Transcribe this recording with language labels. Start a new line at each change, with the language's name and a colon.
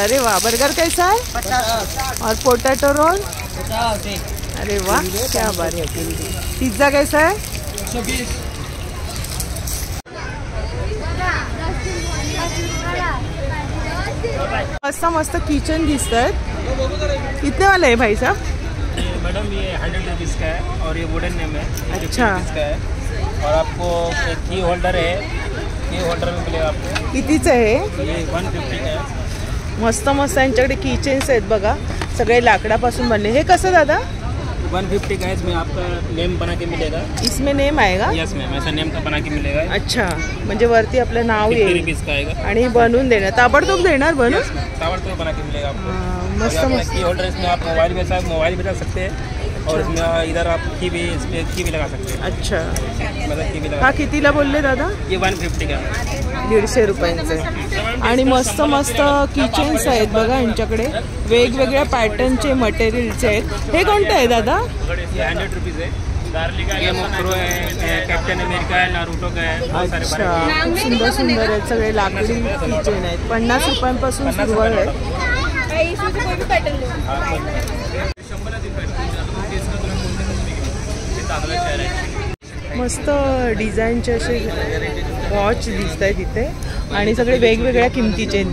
Hindi: अरे वाह, बर्गर कैसा है? और पोटैटो रोल? अरे वाह, क्या बात है। पिज्जा कैसा है?
Marathi: मस्त मस्त किचन दिसत आहेत.
Hindi: कितने वाले है भाई साहब? मैडम ये 100 रुपीज़ का है और ये वुडन नेम है, 50 अच्छा। रुपीज़ का है। और आपको एक की होल्डर है, की होल्डर में मिलेगा आपको,
Marathi: कितीचं आहे?
Hindi: ये 150 का है।
Marathi: मस्त मस्त यांच्याकडे किचन्स आहेत बघा, सगळे लाकडापासून बनले. हे कसं दादा?
Hindi: 150 का है, इसमें आपका नेम बना के मिलेगा। इसमें नेम आएगा? यस मैम, ऐसा नेम का बना के मिलेगा।
Marathi: अच्छा, म्हणजे वरती आपलं नाव
Hindi: 50
Marathi: येईल
Hindi: रुपीज़ का आएगा।
Marathi: आणि बनवून देणार, ताबडतोब देणार बनवून.
Hindi: यस मैम, ताबड़तोड़ बना के मिलेगा आपको।
Marathi: मस्त मस्त.
Hindi: की होल्डर, इसमें आप मोबाइल में साहब मोबाइल भी रख सकते हैं और इसमें इधर आप की भी, इसमें की भी लगा सकते हैं। अच्छा, मतलब की भी लगा।
Marathi: हा कितीला बोलले दादा?
Hindi: ये 150 का है।
Marathi: 150 रुपयांचे. आणि मस्त मस्त किचन्स आहेत बघा यांच्याकडे, वेगवेगळ्या पॅटर्नचे मटेरियल्स आहेत. हे कोणतं आहे दादा?
Hindi: ये 100 रुपीज़ है। गेम ऑफ थ्रो है, कैप्टन अमेरिका है, नारुतो का है, बहुत सारे बने हुए हैं।
Marathi: अच्छा, सुंदर सुंदर आहेत सगळे लाकडी किचन आहेत. 50 रुपयांपासून सुरुवात आहे. मस्त डिझाईनचे असे वॉच दिसत आहेत इथे आणि सगळे वेगवेगळ्या किमतीचे आहेत.